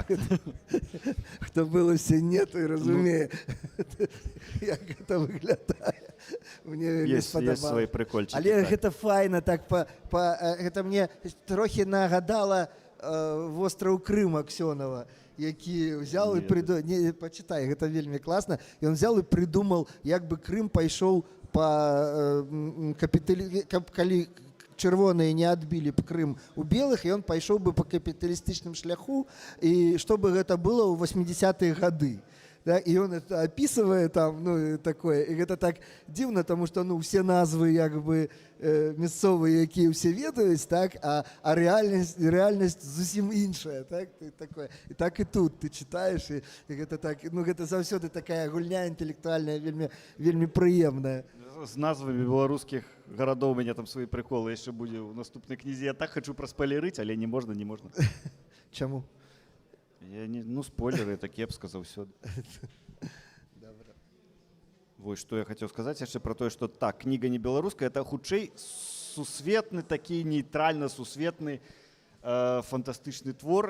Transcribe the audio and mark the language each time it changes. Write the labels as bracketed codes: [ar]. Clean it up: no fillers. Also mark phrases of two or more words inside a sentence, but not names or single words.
[be] Хто был у Сенне, той разумее, як гэта выглядае. Мне вельмі спадабалася. Ёсць свае прыкольчыкі. Але гэта файна, так, гэта мне трохі нагадала востраў Крым Аксёнова. які взял і придумав, не, почитай, гэта вельмі класна, і [ru] он взял і придумал, [be] як бы Крым пайшоў па калі чырвоныя не адбілі б Крым у белых, і он пайшоў бы па капіталістычным шляху, і што бы гэта было ў 80-е гады. Да, [ru] и он это описывает там, ну, такое, и это так дивно, потому что, ну, все назвы, как бы, [be] мясцовые, якія все ведаюць, так, а реальность зусім іншая, [ru] так, ты такое, и так и тут ты читаешь, и это так, ну, это [be] заўсёды такая гульня интеллектуальная, вельмі прыемная. З назвамі беларускіх гарадоў у мяне там свае прыколы яшчэ будзе ў наступнай кнізе. Я так хочу праспойлерыць, але не можна. Чаму? Ну, спойлеры, это кепска заўсёды. Вось, што я хацеў сказаць яшчэ пра тое, што так, кніга не беларуская, это хутчэй сусветны, такі нейтральна сусветны фантастычны твор.